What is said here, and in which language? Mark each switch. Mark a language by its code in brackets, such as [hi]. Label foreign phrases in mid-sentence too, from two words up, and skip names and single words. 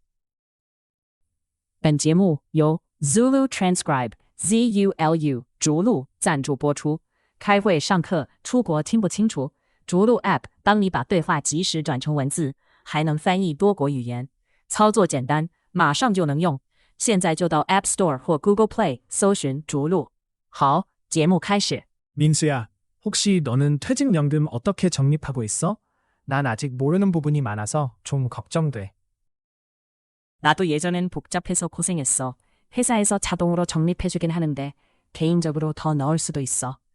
[zh] 本节目由 Zulu Transcribe ZULU 逐鹿赞助播出。开会、上课、出国听不清楚，逐鹿 App 帮你把对话及时转成文字，还能翻译多国语言，操作简单，马上就能用。现在就到 App Store 或 Google Play 搜寻逐鹿。好，节目开始。 [ko] 민수야, 혹시 너는 퇴직연금 어떻게 적립하고 있어? 난 아직 모르는 부분이 많아서 좀 걱정돼. 나도 예전엔 복잡해서 고생했어. 회사에서 자동으로 적립해주긴 하는데 개인적으로 더 넣을 수도 있어.